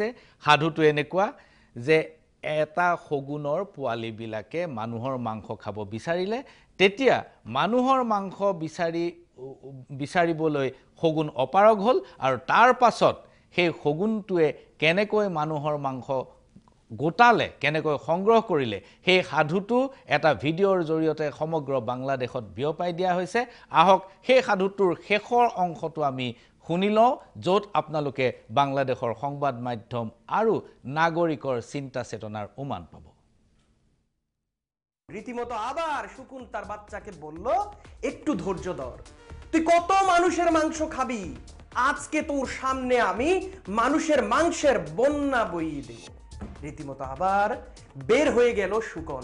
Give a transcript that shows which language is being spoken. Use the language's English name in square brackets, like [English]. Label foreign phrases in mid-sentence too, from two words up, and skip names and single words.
[Assamese] সাধুটো এনেকুৱা যে এটা শগুনৰ পোৱালিবিলাকে মানুহৰ মাংস খাব বিচাৰিলে, তেতিয়া মানুহৰ মাংস বিচাৰিবলৈ শগুন অপাৰগ হ'ল, আৰু তাৰ পাছত সেই শগুনটোৱে কেনেকৈ মানুহৰ মাংস গোটালে, কেনেকৈ সংগ্ৰহ কৰিলে, সেই সাধুটো এটা ভিডিঅ'ৰ জৰিয়তে সমগ্ৰ বাংলাদেশত বিয়পাই দিয়া হৈছে। আহক সেই সাধুটোৰ শেষৰ অংশটো আমি শুনি লওঁ, য'ত আপোনালোকে বাংলাদেশৰ সংবাদ মাধ্যম আৰু নাগৰিকৰ চিন্তা চেতনাৰ উমান পাব। [Bangla] রীতিমতো আবার শকুন তার বাচ্চাকে বলল, একটু ধৈর্য ধর, তুই কত মানুষের মাংস খাবি, আজকে তোর সামনে আমি মানুষের মাংসের বন্যা বইয়ে দেব। রীতিমতো আবার বের হয়ে গেল শকুন।